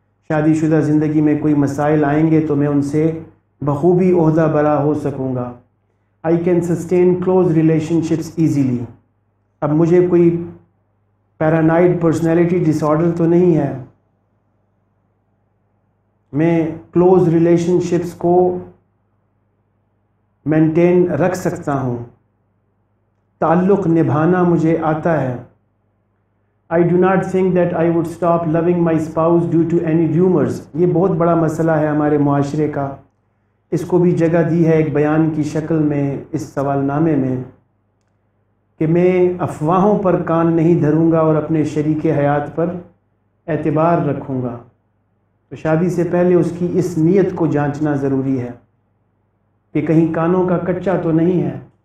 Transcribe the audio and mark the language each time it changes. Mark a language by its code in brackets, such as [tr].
[ur] شادی شدہ زندگی میں کوئی مسائل آئیں گے تو میں ان سے بخوبی عہدہ برا ہو سکوں گا۔ [en] I can sustain close relationships easily, [ur] اب مجھے کوئی پیرانوئڈ پرسنالٹی ڈس آرڈر تو نہیں ہے، میں کلوز ریلیشن شپس کو مینٹین رکھ سکتا ہوں، تعلق نبھانا مجھے آتا ہے. [en] I do not think that I would stop loving my spouse due to any rumors. [ur] یہ بہت بڑا مسئلہ ہے ہمارے معاشرے کا. اس کو بھی جگہ دی ہے ایک بیان کی شکل میں اس سوال نامے میں کہ میں افواہوں پر کان نہیں دھروں گا اور اپنے شریک حیات پر اعتبار رکھوں گا. تو شادی سے پہلے اس کی اس نیت کو جانچنا ضروری ہے کہ کہیں کانوں کا کچا تو نہیں ہے.